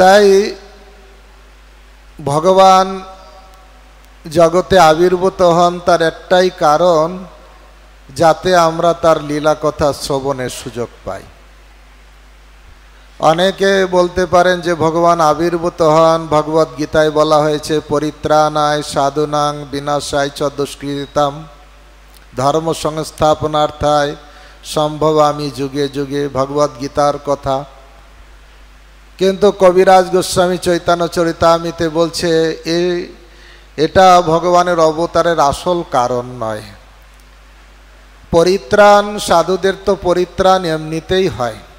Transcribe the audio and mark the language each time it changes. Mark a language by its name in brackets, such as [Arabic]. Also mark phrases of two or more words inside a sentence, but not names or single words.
[Bangla] তাই ভগবান জগতে আবির্ভূত হন তার একটাই কারণ, যাতে আমরা তার লীলা কথা শ্রবণের সুযোগ পাই। অনেকে বলতে পারেন যে ভগবান আবির্ভূত হন, ভগবত গীতায় বলা হয়েছে [Sanskrit] পরিত্রাণায় সাধুনাং বিনাশায় চ দুষ্কৃতাম ধর্ম সংস্থাপনার্থায় সম্ভবামি যুগে যুগে, [Bangla] ভগবত গীতার কথা। কিন্তু কবিরাজ গোস্বামী চৈতন্য চরিতামৃতে বলছে এটা ভগবানের অবতারের আসল কারণ নয়। পরিত্রাণ, সাধুদের তো পরিত্রাণ এমনিতেই হয়।